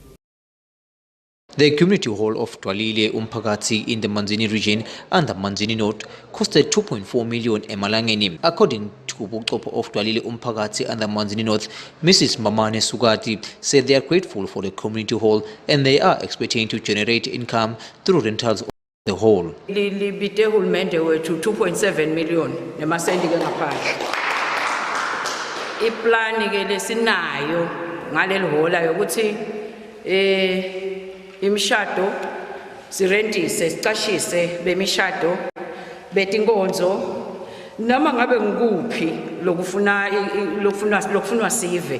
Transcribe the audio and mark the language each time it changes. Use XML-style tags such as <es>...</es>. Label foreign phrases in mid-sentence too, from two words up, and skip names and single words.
<en>The community hall of Dwalile Umphakathi in the Manzini region and the Manzini North costed 2.4 million emalangeni. According to Buchopo of Dwalile Umphakathi and the Manzini North, Mrs. Mamane Sugati said they are grateful for the community hall and they are expecting to generate income through rentals of the hall.</en> <ss>Libite hulumende wethu 2.7 million nemasendi ke ngaphandle. Iplani ke lesinayo ngaleli hola yokuthi imishado sirentise sicashise bemishado betinkonzo noma ngabe ngikuphi lokufunwa sive</ss>